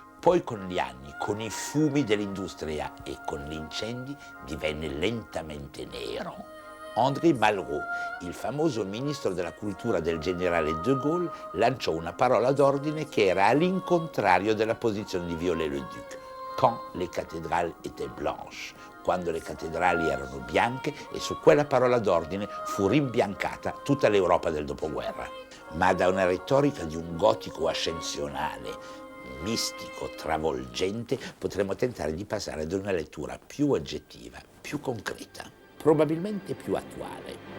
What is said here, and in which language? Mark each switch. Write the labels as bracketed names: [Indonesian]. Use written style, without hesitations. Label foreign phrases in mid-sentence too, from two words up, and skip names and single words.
[Italian] Poi con gli anni, con i fumi dell'industria e con gli incendi, divenne lentamente nero. André Malraux, il famoso ministro della cultura del generale de Gaulle, lanciò una parola d'ordine che era all'incontrario della posizione di Viollet-le-Duc. [French] Quand les cathédrales étaient blanches, [Italian] quando le cattedrali erano bianche, e su quella parola d'ordine fu rimbiancata tutta l'Europa del dopoguerra. Ma da una retorica di un gotico ascensionale, mistico, travolgente, potremmo tentare di passare ad una lettura più oggettiva, più concreta, probabilmente più attuale.